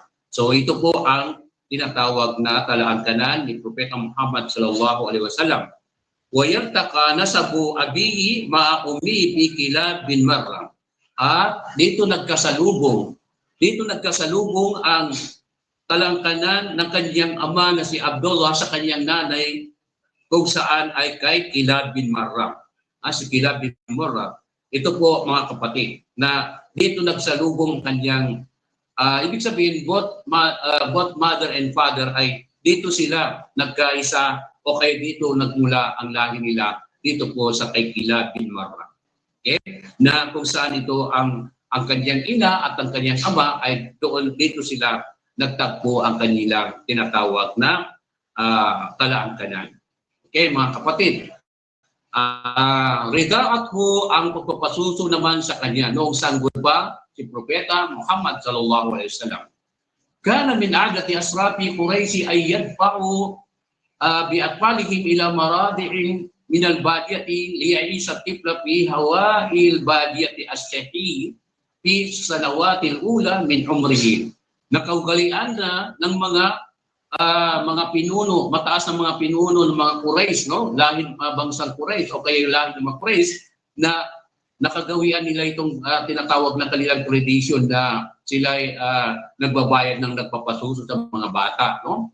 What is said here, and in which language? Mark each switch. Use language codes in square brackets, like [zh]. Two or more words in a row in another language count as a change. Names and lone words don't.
[tl] So ito po ang tinatawag na talangkanan ni Propeta Muhammad [ar] صلى الله عليه وسلم. ويرتقي نسب أبيه مع أمه بكلاب بن مرة. [tl] At dito nagkasalubong ang talangkanan ng kanyang ama na si Abdullah sa kanyang nanay, kung saan ay kay Kilab bin Marrah. Si Kilab bin Marrah. Ito po mga kapatid na dito nagsalubong kanyang ibig sabihin, [en] both mother and father [tl] ay dito sila nagkaisa o kaya dito nagmula ang lahi nila dito po sa kay Kilab bin Marrah. Okay? Na kung saan ito ang kanyang ina at ang kanyang ama ay doon dito sila nagtagpo ang kanilang tinatawag na talangkanan. Okay, mga kapatid. Ridaat ho ang pagpapasuso naman sa kanya noong sanggol pa si Propeta Muhammad [ar] صلى الله عليه وسلم. كان من عادة أشراف قريش أن يدفعوا بأطفالهم إلى مرادع من البادية ليعيش الطفل في هواء البادية الصحي في السنوات الأولى من عمره. [tl] Nakaugalian na ng mga pinuno, mataas na mga pinuno ng mga Quraysh, no? Lahing bangsang Quraysh o kaya lahing ng mga Quraysh na nakagawian nila itong tinatawag na kanilang tradition na sila ay nagbabayad ng nagpapasuso sa mga bata, no?